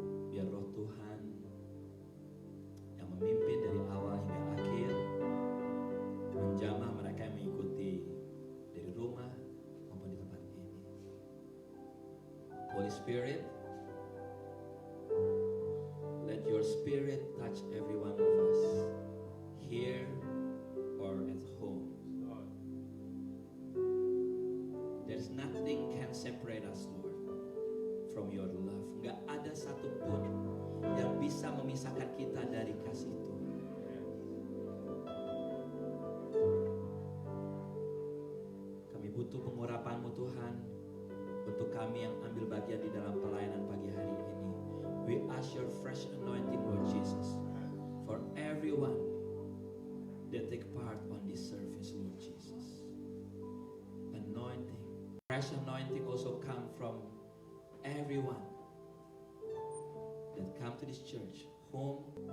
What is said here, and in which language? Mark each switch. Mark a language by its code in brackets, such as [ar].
[id] Biar roh Tuhan yang memimpin dari awal hingga akhir, menjamah mereka yang mengikuti dari rumah maupun di tempat ini. [en] Holy Spirit, let your spirit touch every one of us here or at home. There's nothing can separate us, Lord, from your love. [id] Gak ada satupun yang bisa memisahkan kita dari kasih Tuhan. Kami butuh pengurapan-Mu Tuhan untuk kami yang ambil bagian di dalam pelayanan pagi hari ini. [en] We ask your fresh anointing, Lord Jesus, for everyone that take part on this service, Lord Jesus. Anointing, fresh anointing also come from everyone that come to this church, home.